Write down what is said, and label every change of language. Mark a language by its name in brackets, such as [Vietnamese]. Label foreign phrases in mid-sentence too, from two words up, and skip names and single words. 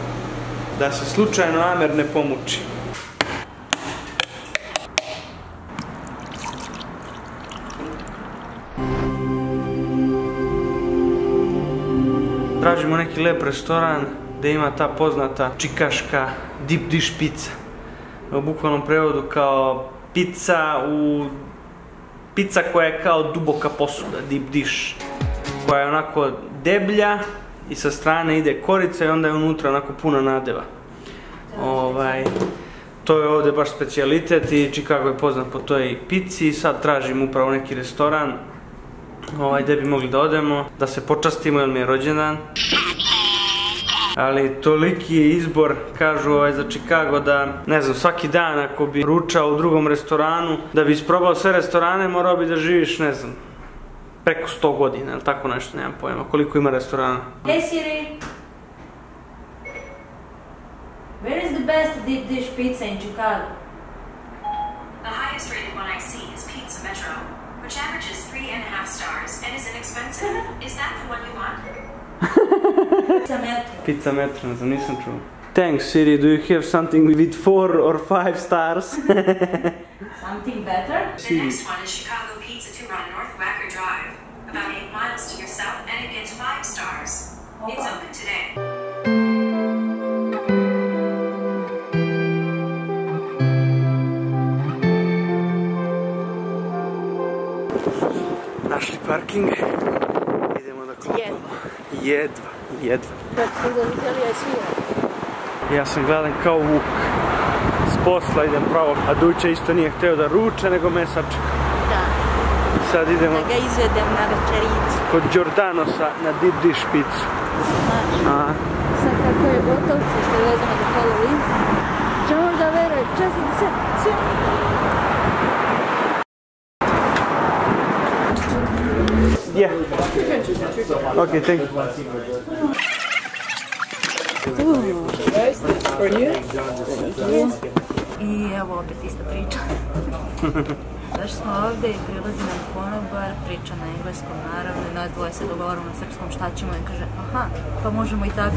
[Serbian] Da se slučajno Amer ne pomuči. Tražimo neki lep restoran gdje ima ta poznata čikaška [English] deep dish pizza. [Serbian] U bukvalnom prevodu kao pizza koja je kao duboka posuda, [English] deep dish. [Serbian] Koja je onako deblja i sa strane ide korica i onda je unutra onako puno nadeva. To je ovdje baš specijalitet i Chicago je poznat po toj pizzi. Sad tražim upravo neki restoran gdje bi mogli da odemo, da se počastimo jer mi je rođendan. Ali toliki je izbor, kažu za Chicago da, ne znam, svaki dan ako bi ručao u drugom restoranu, da bi isprobao sve restorane, morao bi da živiš, ne znam, preko 100 godina, ili tako nešto, nemam pojma, koliko ima restorana. [English] Hey Siri! Where is the best deep dish pizza in Chicago? The highest rated one I see is Pizza Metro, which averages 3.5 stars and is inexpensive. Is that the one you want? Pizza Metro. Pizza Metro, [Serbian] ne znam, nisam čuo. [English] Thanks Siri, do you have something with 4 or 5 stars? Something better? The next one is Chicago Pizza to run North Wacker Drive, about 8 miles to your south, and it gets 5 stars. It's open today. [Serbian] Našli parking, idemo da klopamo. Jedva. Ja sam gladan kao vuk. S posla idem pravo, a Duća isto nije hteo da ruče, nego me sačeka. Da. Sad idemo Da ga izvedem na večericu. kod Giordanosa na [English] deep dish [Serbian] pizzu. Znači, sad kako je gotov, što je vezano za Halloween, ćemo da verujem, časnik sve. [English] Yeah. Okay, thank you. [Serbian] I evo opet ista priča. Došli smo ovdje i prilazi nam konobar, priča na engleskom naravno i nas dvoje se dogovaramo na srpskom šta ćemo i kaže aha, pa možemo i tako.